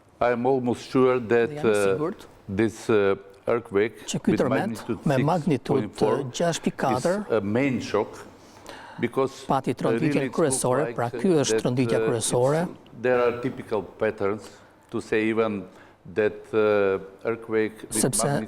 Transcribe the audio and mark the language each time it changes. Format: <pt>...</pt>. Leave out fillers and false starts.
<en>I'm almost sure that this earthquake</en> <sq>që ky tërmet me magnitudë 6.4</sq> <en>is a main shock because</en> <sq>pati tronditjen kryesore, pra ky është tronditja kryesore.</sq> <en>There are typical patterns to say even that earthquake with</en>